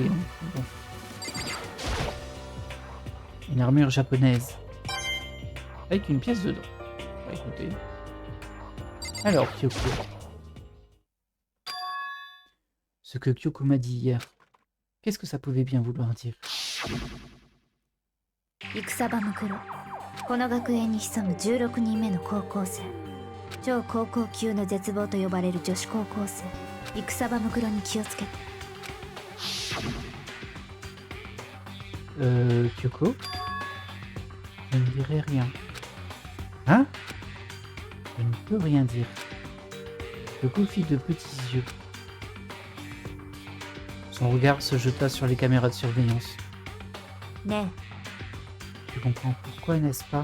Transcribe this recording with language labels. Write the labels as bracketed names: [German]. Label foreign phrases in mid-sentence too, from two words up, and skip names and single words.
[French] Hein. Bon. Une armure japonaise. Avec une pièce dedans. Bah, écoutez. Alors, Kyoko. Ce que Kyoko m'a dit hier. Qu'est-ce que ça pouvait bien vouloir dire? [Japanese] 戦場ムクロ。この学園に潜む16人目の高校生。超高校級の絶望と呼ばれる女子高校生。戦場ムクロに気をつけて。 [French] Kyoko? Je ne dirai rien. Hein? Je ne peux rien dire. Kyoko fit de petits yeux. Son regard se jeta sur les caméras de surveillance. Je comprends pourquoi, n'est-ce pas?